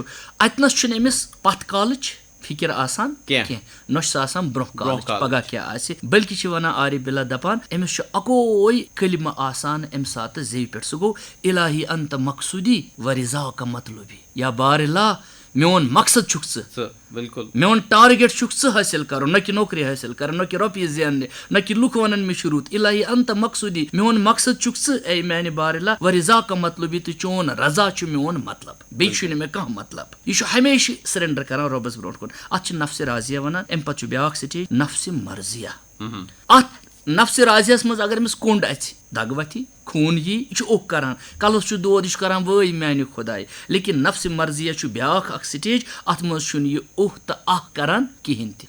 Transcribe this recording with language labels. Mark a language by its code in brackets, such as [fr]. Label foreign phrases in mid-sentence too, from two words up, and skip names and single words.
[ks] اتنس چھُنہٕ أمِس پتھ کالٕچ فکر آسان کینٛہہ، نہ چھُ سُہ آسان برونٛہہ کالٕچ پگہہ کیٛاہ آسہِ، بٔلکہِ چھِ ونان عارف باللہ دپان أمِس چھُ اکوے کلمہٕ آسان امہِ ساتہٕ زیٚوِ پٮ۪ٹھ، سُہ گوٚو [ar] الہی انت مقصوٗدی و رضا کا مطلوبی، [ks] یا بارِلا میون مقصد چھُکھ ژٕ بالکل میون ٹارگیٹ چھُکھ ژٕ حٲصِل کَرُن نہ کہِ نوکری حٲصِل کَرٕنۍ نہ کہِ رۄپیہِ زیننہِ نہ کہِ لُکھ وَنَن مےٚ چھُ رُت [ar] الہی انت مقصوٗدی [ks] میون مقصد چھُکھ ژٕ اے میانہِ بارِلا [ar] و رضا کا مطلبی [ks] تہٕ چون رضا چھُ میون مطلب بیٚیہِ چھُنہٕ مےٚ کانٛہہ مطلب یہِ چھُ ہمیشہِ سرینڈر کران رۄبَس برونٛٹھ کُن اَتھ چھِ نفسِ راضیہ وَنان اَمہِ پَتہٕ چھُ بیٛاکھ سٹیج نفسِ مرضیہ اَتھ نفسِ راضیَس منٛز اگر أمِس کوٚنٛڈ اَژِ دَگ وَتھی خوٗن یی یہِ چھُ اوٚکھ کران کَلَس چھُ دود یہِ چھُ کران وٲے میانہِ خۄداے لیکِن نفسِ مرضیہ چھُ بیٛاکھ اکھ سٹیج اَتھ منٛز چھُنہٕ یہِ اوٚہ تہٕ اکھ کران کِہینۍ تہِ